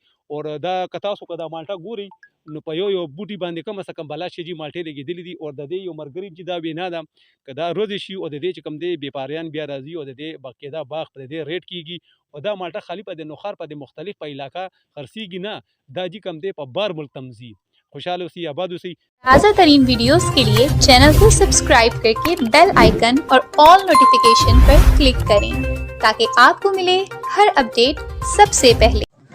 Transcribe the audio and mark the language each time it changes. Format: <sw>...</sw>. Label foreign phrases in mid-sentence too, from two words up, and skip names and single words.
<ps>او دا که تاسو که دا مالټه ګورئ نو په یو بوټي باندې کم از کم بلا شي جي مالټې لګېدلې دي. او د دې یو ملګري جي دا وینا ده که دا روزې شي او د دې چې کوم دی بیپاریان بیا راځي او د دې باقاعده باغ په دې ریټ کېږي. او دا مالټه خالي په د نوخار په د مختلف په علاقه خرڅېږي نه، دا جي کوم دی په بار ملک تم ځي. خوشحال اوسئ، آباد اوسئ.</ps> <ur>تازہ ترین ویڈیوز کے لیے چینل کو سبسکرائب کر کے</ur> <en>bell icon</en> <ur>اور</ur> <en>all notification</en> <ur>پر کلک کریں تاکہ آپ کو ملے ہر اپڈیٹ سب سے پہلے.</ur>